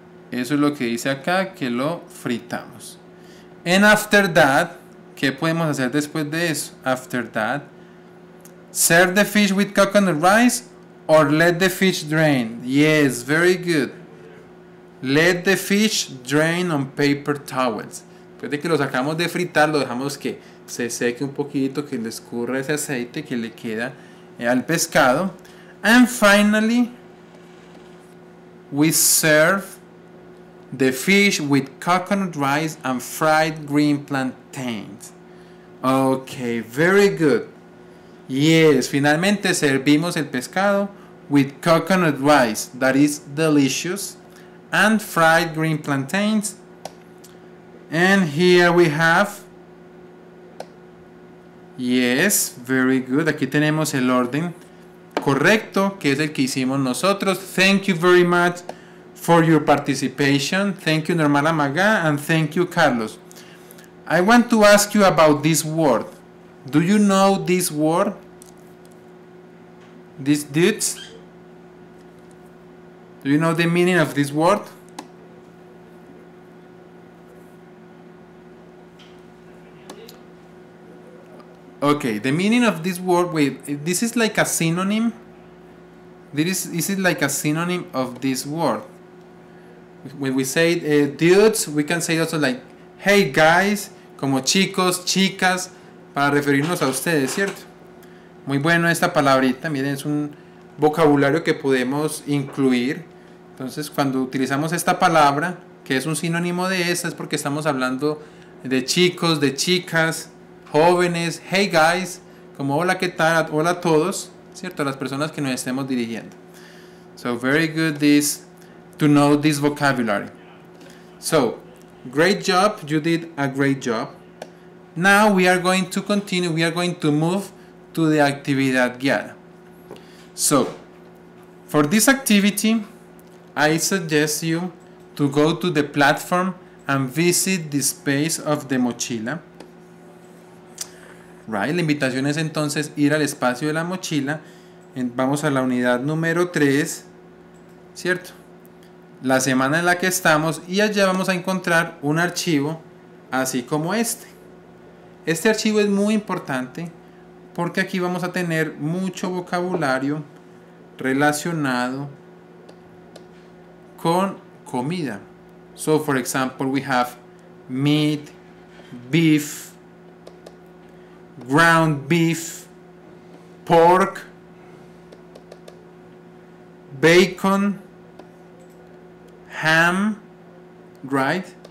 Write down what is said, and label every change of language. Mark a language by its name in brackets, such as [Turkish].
[Spanish] Eso es lo que dice acá, que lo fritamos. [English] And after that, [Spanish] ¿qué podemos hacer después de eso? [English] After that, serve the fish with coconut rice or let the fish drain. Yes, very good. Let the fish drain on paper towels. [Spanish] Después de que lo sacamos de fritar, lo dejamos que se seque un poquito, que le escurra ese aceite que le queda al pescado. [English] And finally, we serve the fish with coconut rice and fried green plantains. Okay, very good. Yes, [Spanish] finalmente servimos el pescado [English] with coconut rice, that is delicious, and fried green plantains. And here we have Yes, very good. [Spanish] Aquí tenemos el orden correcto, que es el que hicimos nosotros. [English] Thank you very much for your participation. Thank you, Normala Maga, and thank you, Carlos. I want to ask you about this word. Do you know this word? These dudes? Do you know the meaning of this word? Okay, the meaning of this word, wait, this is like a synonym. This is like a synonym of this word. When we say dudes, we can say also like, hey guys, [Spanish] como chicos, chicas, para referirnos a ustedes, ¿cierto? Muy bueno esta palabrita, miren, es un vocabulario que podemos incluir. Entonces, cuando utilizamos esta palabra, que es un sinónimo de esa, es porque estamos hablando de chicos, de chicas, jóvenes, [English] hey guys, [Spanish] como hola, ¿qué tal? Hola a todos, ¿cierto? A las personas que nos estemos dirigiendo. [English] So, very good to know this vocabulary. So, great job, you did a great job. Now we are going to continue, we are going to move to the actividad guiada. So, for this activity, I suggest you to go to the platform and visit the space of the mochila. [Spanish] Right, la invitación es entonces ir al espacio de la mochila. Vamos a la unidad número 3, ¿cierto? La semana en la que estamos, y allá vamos a encontrar un archivo así como este. Este archivo es muy importante porque aquí vamos a tener mucho vocabulario relacionado con comida. [English] So, for example, we have meat, beef, ground beef, pork, bacon, ham, right?